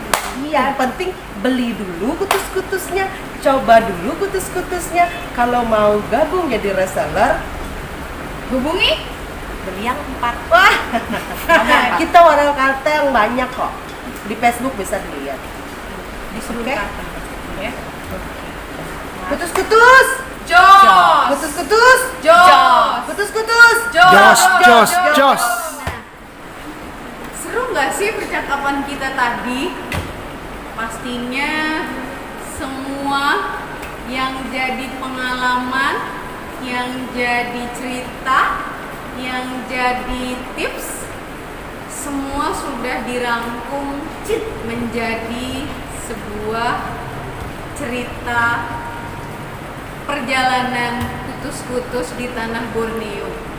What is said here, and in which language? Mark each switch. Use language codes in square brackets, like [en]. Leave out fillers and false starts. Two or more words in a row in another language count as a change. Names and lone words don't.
[id] Iya, yang penting beli dulu kutus-kutusnya, coba dulu kutus-kutusnya. Kalau mau gabung jadi reseller, Hubungi beli yang 4. Wah, kita orang kata yang banyak kok. Di Facebook bisa dilihat. di seluruh Oke. kata. Ya. Kutus-kutus, Jos. kutus-kutus, Jos. kutus-kutus, Jos. Nah, seru nggak sih percakapan kita tadi? Pastinya semua yang jadi pengalaman, yang jadi cerita, yang jadi tips, semua sudah dirangkum menjadi sebuah cerita perjalanan putus-putus di tanah Borneo.